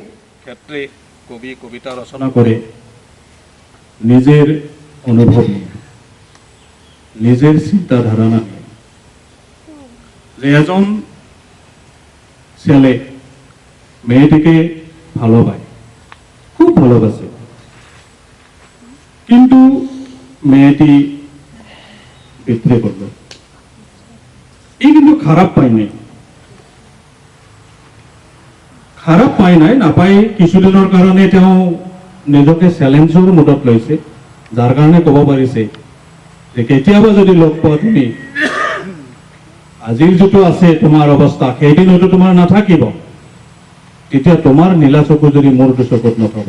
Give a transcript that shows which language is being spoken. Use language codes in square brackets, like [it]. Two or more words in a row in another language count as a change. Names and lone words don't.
[bn] ক্ষেত্রে কবি কবিতা রচনা করে নিজের অনুভব নিয়ে, নিজের চিন্তাধারা নিয়ে, যে একজন ছেলে মেয়েটিকে ভালোবাসে, খুব ভালোবাসে, কিন্তু মেয়েটি বিদ্রোহ করল। [as] এই কিন্তু খারাপ পাই নাই, নাপাই কিছুদিনৰ কাৰণে তেওঁ নিজকে চ্যালেঞ্জৰ মুডত লৈছে, যাৰ কাৰণে ক'ব পাৰিছে যে কেতিয়াবা যদি লগ পোৱা তুমি, আজিৰ যিটো আছে তোমাৰ অৱস্থা সেইদিন হয়তো তোমাৰ নাথাকিব, তেতিয়া তোমাৰ নীলা চকুজুৰি মোৰ চকুত নথবা।